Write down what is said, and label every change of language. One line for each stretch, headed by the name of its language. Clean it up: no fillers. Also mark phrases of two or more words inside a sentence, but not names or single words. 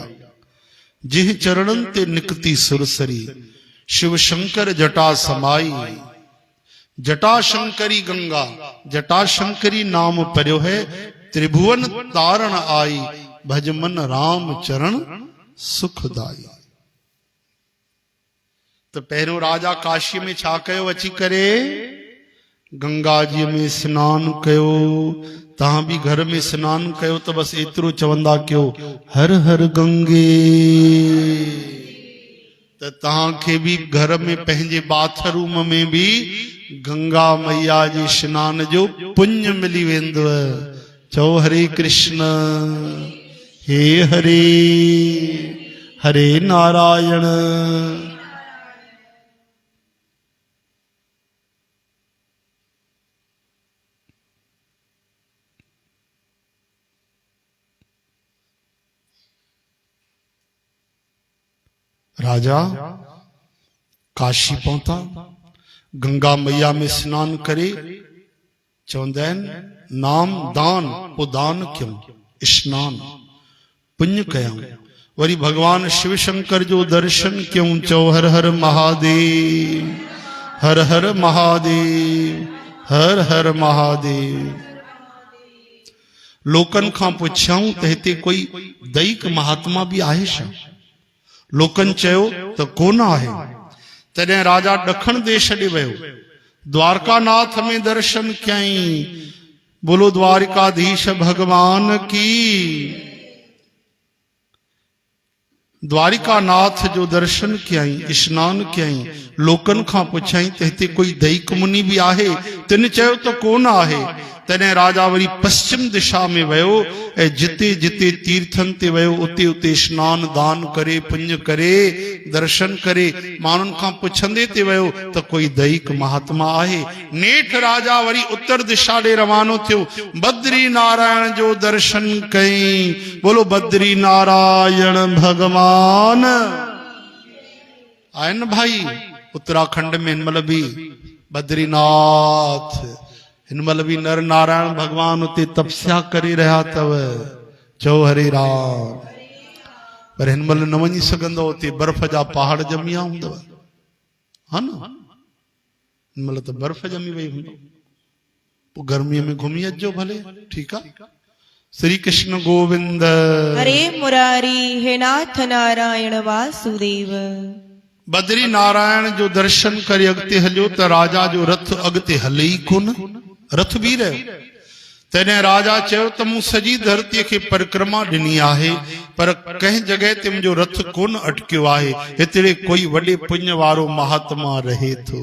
Hindi: जिह चरणन ते निकती सुरसरी, शिव शंकर जटा समाई। जटा शंकरी गंगा, जटा शंकरी नाम पर्यो है, त्रिभुवन तारण आई। भजमन राम चरण सुखदाई।
Sindhi: तो पहिरियों राजा काशी में छा कयो अची करे? गंगा जी में स्नान कयो। तहां भी घर में स्नान कयो तो बस एतिरो चवंदा कयो हर हर गंगे। त तहां खे भी घर में पंहिंजे बाथरूम में भी गंगा मैया जे स्नान जो पुण्य मिली वेंदव। चओ हरे कृष्ण, हे हरे, हरे नारायण। राजा काशी पहुता, गंगा मैया में स्नान करे। चवंदा आहिनि नाम दान, पोइ दान कयूं, स्नान पुण्य कयूं। वरी भगवान शिव शंकर जो दर्शन कयूं। चओ हर हर महादेव, हर हर महादेव, हर हर महादेव। लोकन खां पुछियाऊं त हिते कोई दैक महात्मा भी आहे छा? लोकन चयो त कोन आहे। तॾहिं राजा ॾखण देश ॾे वियो, द्वारका नाथ में दर्शन कयई।
Hindi: बोलो द्वारिकाधीश भगवान की।
Sindhi: द्वारिका नाथ जो दर्शन कयई, स्नान कयई। लोकन खां पुछाई त हिते कोई दैक मुनि भी आहे? तिन चयो त कोन आहे। तॾहिं राजा वरी पश्चिम दिशा में वियो ऐं जिते जिते तीर्थन ते वियो उते उते स्नान दान करे, पुण्य करे, दर्शन करे, माण्हुनि खां पुछंदे ते वियो त कोई दैक महात्मा आहे। नेठ राजा वरी उत्तर दिशा ॾे रवानो थियो। बद्री नारायण जो दर्शन कयई।
Hindi: बोलो बद्री नारायण भगवान।
Sindhi: आहिनि भाई उत्तराखंड में हिनमहिल भी बद्रीनाथ, हिनमहिल भी नर नारायण भगवान उते तपस्या करे रहा तव। चओ हरे राम। पर हिनमहिल न वञी सघंदो, उते बर्फ जा पहाड़ जमिया हूंदव, हा न? हिनमहिल त बर्फ जमी वई हूंदव। पोइ गर्मीअ में घुमी अचजो भले, ठीकु आहे।
Hindi: श्री कृष्ण गोविंद हरे मुरारी, हे नाथ नारायण वासुदेव।
Sindhi: बद्री नारायण जो दर्शन करे अॻिते हलियो त राजा जो रथ अॻिते हले ई कोन, रथ भी रहियो। तॾहिं राजा चयो त मूं सॼी धरतीअ खे परिक्रमा ॾिनी आहे, पर कंहिं जॻह ते मुंहिंजो रथ कोन अटकियो आहे। हिते कोई वॾे पुण्य वारो महात्मा रहे थो।